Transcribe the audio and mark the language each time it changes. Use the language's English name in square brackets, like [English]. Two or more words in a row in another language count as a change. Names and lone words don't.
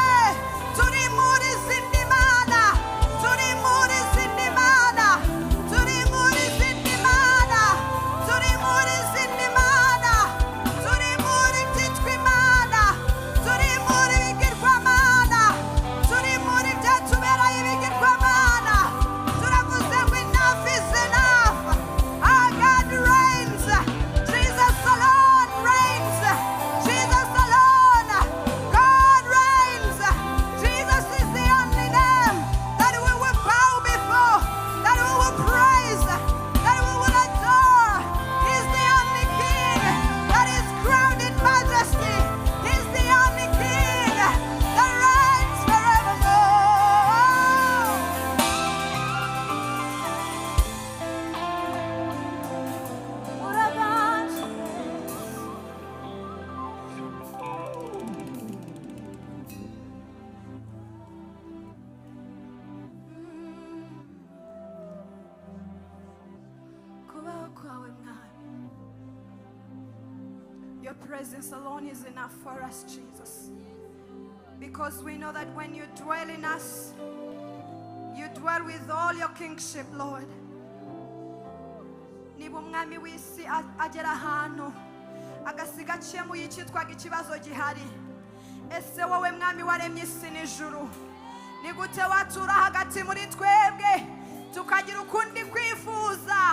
[Kinyarwanda] Turi muri zindi mana, turi muri zindi mana, turi muri zindi mana, turi muri zindi mana, turi muri byitwa imana, turi muri bigirwamana, turi muri byatubereye ibigirwamana. Turavuze ngo [English] enough is enough. Our God reigns. Jesus alone reigns. Jesus alone. God reigns. Jesus is the only name that we will bow before, that we will praise, that we will adore. He's the only King that is crowned in majesty. He's the only King that reigns forevermore. [Kinyarwanda] Uraganje. Kubaho kwawe mwami, [English] your presence alone is enough for us, Jesus, because we know that when you dwell in us, you dwell with all your kingship, Lord. [Kinyarwanda] Niba umwami w'isi agera ahantu agasiga akemuye icyitwaga ikibazo gihari, ese wowe mwami waremye isi n'ijuru, ni gute watura hagati muri twebwe tukagira ukundi kwifuza?